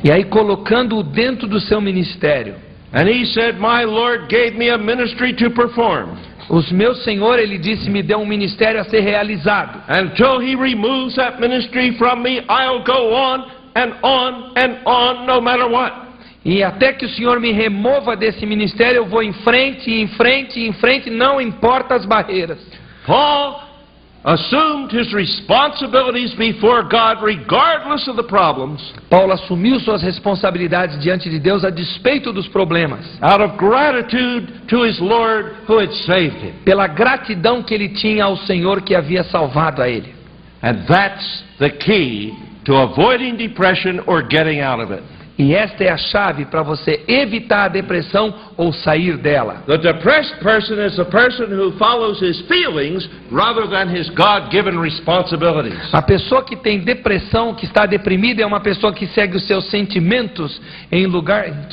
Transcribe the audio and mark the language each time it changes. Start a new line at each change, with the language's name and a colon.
Portuguese: e aí colocando-o dentro do seu ministério.
English: And he said, "My Lord gave me a ministry to perform.
Portuguese: O meu Senhor, ele disse, me deu um ministério a ser realizado.
English: Until he removes that ministry from me, I'll go on and on and on, no matter what."
Portuguese: E até que o Senhor me remova desse ministério, eu vou em frente, em frente, em frente, não importa as barreiras.
English: Paul assumed his responsibilities before God regardless of the problems.
Portuguese: Paulo assumiu suas responsabilidades diante de Deus a despeito dos problemas.
English: Out of gratitude to his Lord who had saved him.
Portuguese: Pela gratidão que ele tinha ao Senhor que havia salvado a ele.
English: And that's the key to avoiding depression or getting out of it.
Portuguese: E esta é a chave para você evitar a depressão ou sair dela.
English: The depressed person is the person who follows his feelings rather than his God-given responsibilities.
Portuguese: A pessoa que tem depressão, que está deprimida, é uma pessoa que segue os seus sentimentos em lugar...